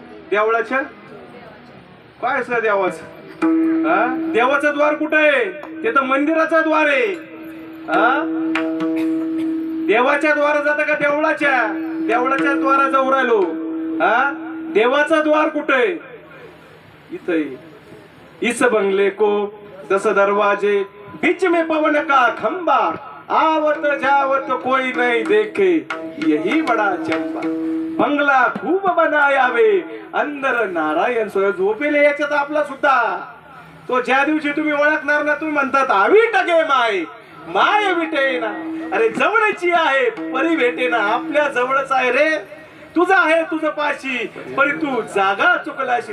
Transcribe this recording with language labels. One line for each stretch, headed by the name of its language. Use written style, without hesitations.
Marathi: देवळाच्या काय असं देवाचं? देवाचं द्वार कुठं आहे? ते तर मंदिराचं द्वार आहे. देवाच्या द्वारा जाता का देवळाच्या? देवळाच्या द्वारा जाऊ राहिलो. देवाचा द्वार कुठे? इथे.
Hindi: इस बंगले को 10 दरवाजे, बीच में पवन का खंबा, आवत जावत कोई नहीं देखे, यही बड़ा चंपा.
Marathi: बंगला खूप बनायावे, अंदर नारायण सोय झोपेले. याच्यात आपला सुद्धा तो ज्या दिवशी तुम्ही ओळखणार ना, तुम्ही म्हणतात आवी टगे माय, माय विटेना. अरे जवळची आहे परी भेटेना. आपल्या जवळच आहे रे. तुझं आहे तुझं पाशी, परी तू जागा चुकलाशी.